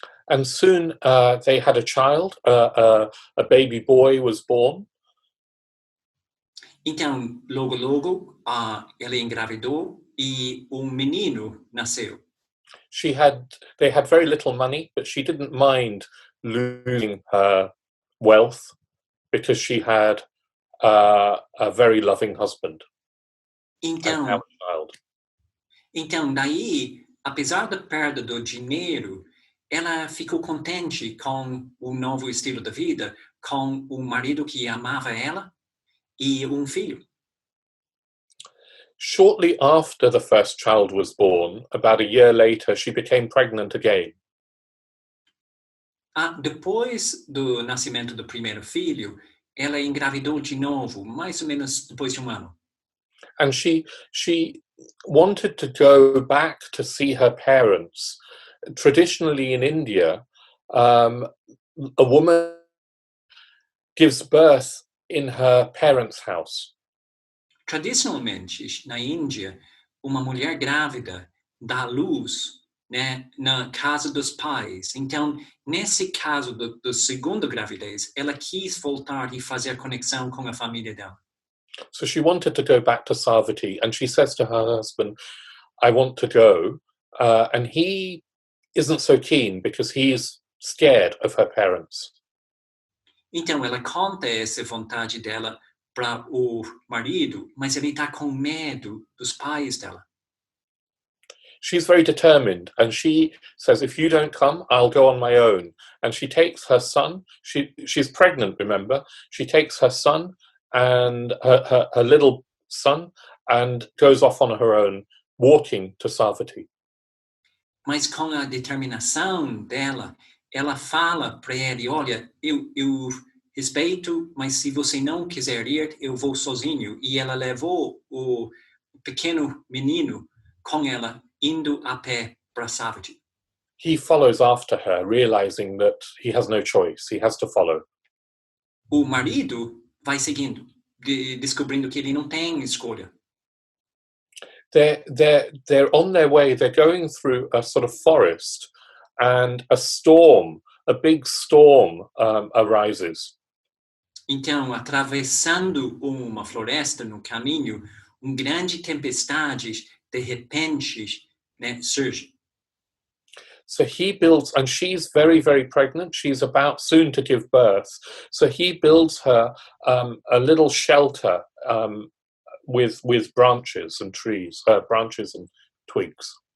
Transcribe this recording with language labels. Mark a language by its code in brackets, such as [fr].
[en] And soon they had a child, a baby boy was born. [pt] Então, logo, ela engravidou e menino nasceu. [en] They had very little money, but she didn't mind losing her wealth because she had a very loving husband. [pt] Então, daí, apesar da perda do dinheiro, ela ficou contente com o novo estilo de vida, com marido que amava ela e filho. [en] Shortly after the first child was born, about a year later, she became pregnant again. [pt] Depois do nascimento do primeiro filho, ela engravidou de novo, mais ou menos depois de ano. [en] And she wanted to go back to see her parents. Traditionally in India, a woman gives birth in her parents' house. [pt] Tradicionalmente, na Índia, uma mulher grávida dá luz, né, na casa dos pais. Então, nesse caso do segundo gravidez, ela quis voltar e fazer conexão com a família dela. [en] So she wanted to go back to Savatthi, and she says to her husband, I want to go. And he isn't so keen because he's scared of her parents. [pt] Então, ela conta essa vontade dela para o marido, mas ele está com medo dos pais dela. [en] She's very determined, and she says, if you don't come, I'll go on my own. And she takes her son. She's pregnant, remember. She takes her son and her little son and goes off on her own, walking to Savatthi. [pt] Mas com a determinação dela, ela fala para ele, olha, eu respeito, mas se você não quiser ir, eu vou sozinho. E ela levou o pequeno menino com ela, indo a pé para Savatthi. [en] He follows after her, realizing that he has no choice. He has to follow. [pt] O marido vai seguindo, descobrindo que ele não tem escolha. [en] They're on their way. They're going through a sort of forest, and a big storm arises. [pt] Então, atravessando uma floresta no caminho, grande tempestade de repente, né, surge. [en] So he builds, and she's very, very pregnant. She's about soon to give birth. So he builds her a little shelter with branches and trees, branches and twigs.